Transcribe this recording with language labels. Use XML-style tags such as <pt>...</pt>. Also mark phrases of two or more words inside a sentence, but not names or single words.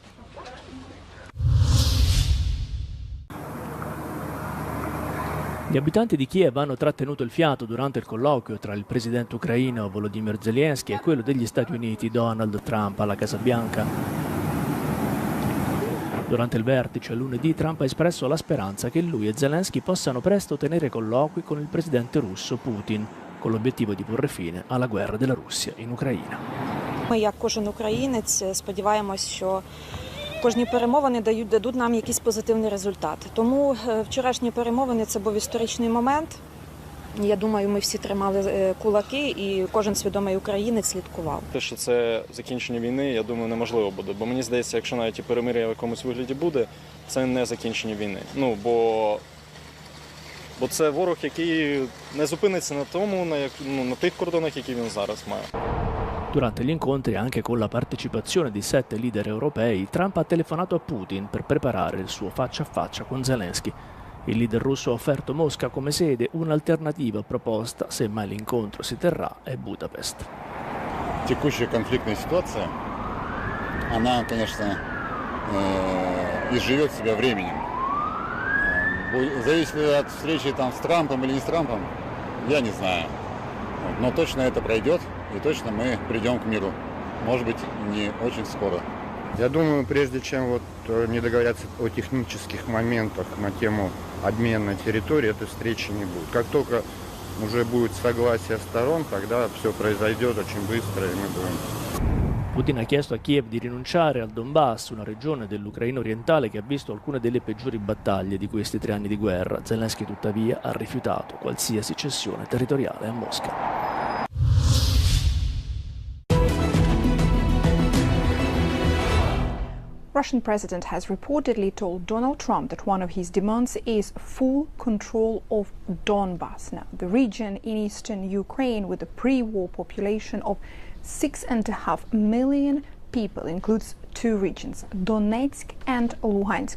<it>Gli abitanti di Kiev hanno trattenuto il fiato durante il colloquio tra il presidente ucraino Volodymyr Zelensky e quello degli Stati Uniti Donald Trump alla Casa Bianca. Durante il vertice lunedì Trump ha espresso la speranza che lui e Zelensky possano presto tenere colloqui con il presidente russo Putin, con l'obiettivo di porre fine alla guerra della Russia in Ucraina.</it> <uk>Ми, як кожен українець, сподіваємось, що кожні перемовини дадуть нам якийсь позитивний результат. Тому вчорашні перемовини – це був історичний момент. Я думаю, ми всі тримали кулаки і кожен свідомий українець слідкував. Те, що це закінчення війни, я думаю, неможливо буде. Бо мені здається, якщо навіть і перемир'я в якомусь вигляді буде, це не закінчення війни. Бо це ворог, який не зупиниться на тому, на тих кордонах, які він зараз mає.</uk> <it>Durante gli incontri, anche con la partecipazione di 7 leader europei, Trump ha telefonato a Putin per preparare il suo faccia a faccia con Zelensky. Il leader russo ha offerto Mosca come sede, un'alternativa proposta, se mai l'incontro si terrà, è Budapest.</it> <ru>Текущая конфликтная ситуация, она, конечно, изживет себя временем. Зависит ли от встречи с Трампом или не с Трампом, я не знаю. Но точно это пройдет, и точно мы придем к миру. Может быть, не очень скоро. Я думаю, прежде чем не договорятся о технических моментах на тему обмена территории, этой встречи не будет. Как только уже будет soglасие сторон, тогда все произойдет очень быстро, и мы будем.</ru> <it>Putin ha chiesto a Kiev di rinunciare al Donbass, una regione dell'Ucraina orientale che ha visto alcune delle peggiori battaglie di questi 3 anni di guerra. Zelensky tuttavia ha rifiutato qualsiasi cessione territoriale a Mosca.</it> <en>Russian president has reportedly told Donald Trump that one of his demands is full control of Donbass. Now, the region in eastern Ukraine with a pre-war population of 6.5 million people includes 2 regions, Donetsk and Luhansk.</en>